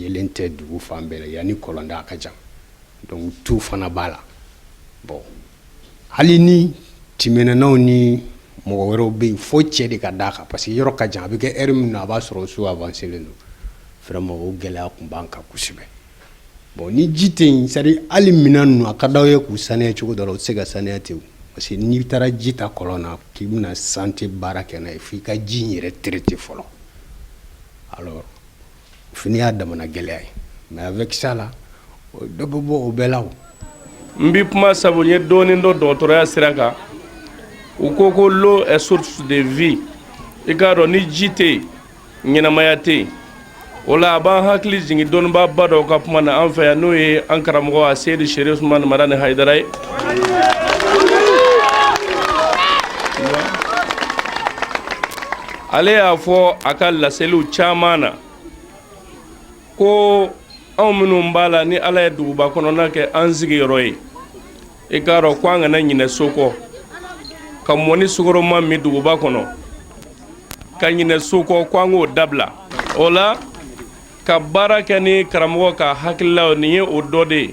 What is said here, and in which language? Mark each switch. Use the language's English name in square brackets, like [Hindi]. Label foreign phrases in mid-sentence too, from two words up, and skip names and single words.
[Bambara] yelen tɛ dugu fan bɛɛ la yanni kɔlɔnda a ka jan donc tu fana b'a la bon hali ni timinɛnaw ni mɔgɔ wɛrɛw bɛ yen fo cɛ de ka d'a kan parce que yɔrɔ ka jan a bɛ kɛ heure min na a b'a sɔrɔ so avancelen don vraiment o gɛlɛya tun b'an kan kosɛbɛ bon ni ji tɛ yen [French] c'est à dire [Bambara] hali minɛn ninnu a ka d'aw ye k'u saniya cogo dɔ la u tɛ se ka saniya ten parce que n'i taara ji ta kɔlɔn na k'i bɛna santé baara kɛ n'a ye f'i ka ji in yɛrɛ traiter fɔlɔ [French] alors fini [Bambara] y'a damana gɛlɛya ye [French] mais avec ça là [Bambara] dɔ bɛ bɔ o bɛɛ la o. n bi kuma sabu n ye dɔɔnin dɔ dɔgɔtɔrɔya sira kan u ko ko [French] l'eau est source de vie [Bambara] i k'a dɔn ni ji tɛ yen ɲɛnamaya tɛ yen o la a b'an hakili jigin dɔnnibaaba dɔw ka kuma na an fɛ yan n'o ye an karamɔgɔ Seydi Sherif Usmani Madani Hayidara ye. ale y'a fɔ a ka laseliw caman na ko anw minnu b'a la ni Ala ye duguba kɔnɔna kɛ an sigiyɔrɔ ye i k'a dɔn ko an kana ɲinɛ so kɔ ka mɔni sukɔrɔma min duguba kɔnɔ ka ɲinɛ so kɔ ko an k'o dabila o la ka baara kɛ ni karamɔgɔ ka hakililaw nin ye o dɔ de ye.